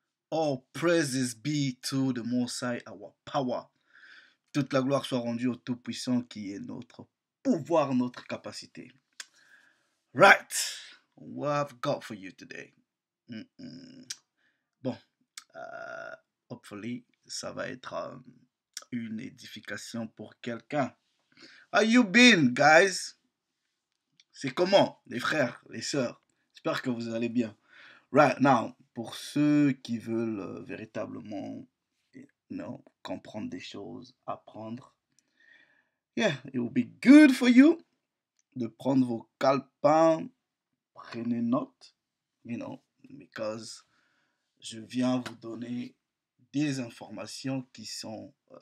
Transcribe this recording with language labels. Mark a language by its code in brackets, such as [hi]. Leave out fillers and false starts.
[en] All praises be to the Most High, our power. [fr] Toute la gloire soit rendue au Tout-Puissant qui est notre pouvoir, notre capacité. [en] Right. What I've got for you today. [fr] Bon, hopefully, ça va être une édification pour quelqu'un. [en] How you been, guys? [fr] C'est comment, les frères, les sœurs? J'espère que vous allez bien. [en] Right now, [fr] pour ceux qui veulent véritablement comprendre des choses, apprendre, yeah, [en] it will be good for you [fr] de prendre vos calepins, prenez note, because je viens vous donner des informations qui sont